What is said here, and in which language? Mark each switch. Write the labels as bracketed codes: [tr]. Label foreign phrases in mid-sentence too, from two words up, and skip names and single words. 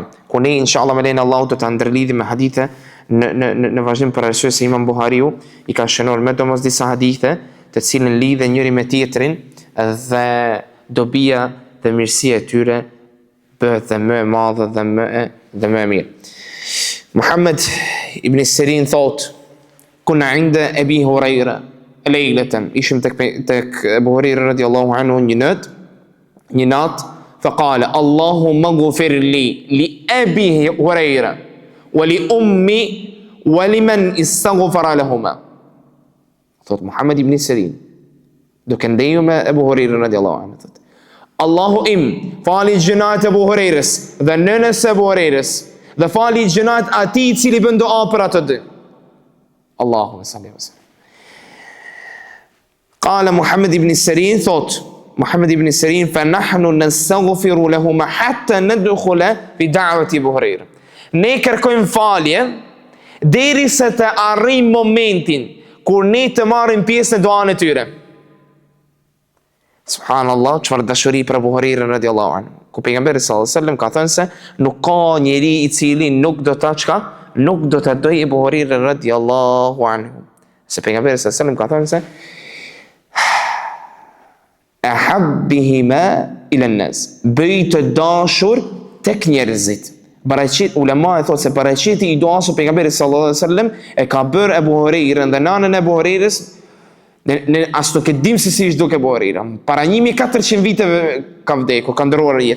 [sq] Ku ne inshallah me lenin Allahu do ta ndërlidhim me hadithe në vazhdim për arsye se Imam Buhariu i ka shënuar me domos disa hadithe të cilën lidhen njëri me tjetrin dhe dobia dhe mirësia e tyre bëhet dhe më e madhe dhe më e mirë. Muhammed ibn Sirin thot: [ar] "كنا عند أبي هريرة ليلة." [sq] Ishim tek Abu Hurajra [ar] رضي الله عنه [sq] një natë, [ar] فقال: "اللهم اغفر لأبي هريرة ولأمي ولمن استغفر لهما." [sq] Thot Muhammed ibn Sirin, duke ndeju me Abu Hurajra [ar] رضي الله عنه, [sq] thot: "Allahu im, fali gjënat Abu Hurajrës dhe nënës Abu Hurajrës dhe fali gjënat atij i cili bën dua për ato dy." [ar] اللهم صل وسلم. قال محمد بن سيرين, [sq] thot Muhammed ibn Sirin: [ar] "فنحن نستغفر لهما حتى ندخل في دعوة أبي هريرة." [sq] Ne kërkojmë falje derisa të arrijmë momentin kur ne të marrim pjesë në duan e tyre. Subhanallah, çfarë dashuri për Abu Hurajra [ar] رضي الله عنه. [sq] Ku pejgamberi [ar] صلى الله عليه وسلم [sq] ka thënë se nuk ka njeri i cili nuk do ta nuk do ta dojë Abu Hurajra [ar] رضي الله عنه. [sq] Se pejgamberi [ar] صلى الله عليه وسلم [sq] ka thënë se [ar] حببهما إلى الناس, [sq] bëj të dashur tek njerëzit. Ulema e thotë se paraqiti i duasë pejgamberit [ar] صلى الله عليه وسلم [sq] e ka bërë Abu Hurajra dhe nanën e Abu Hurajrës ne as nuk e dim se si ishte duke Abu Hurajra. Para 1400 viteve ka vdekur, ka ndëruar jetë.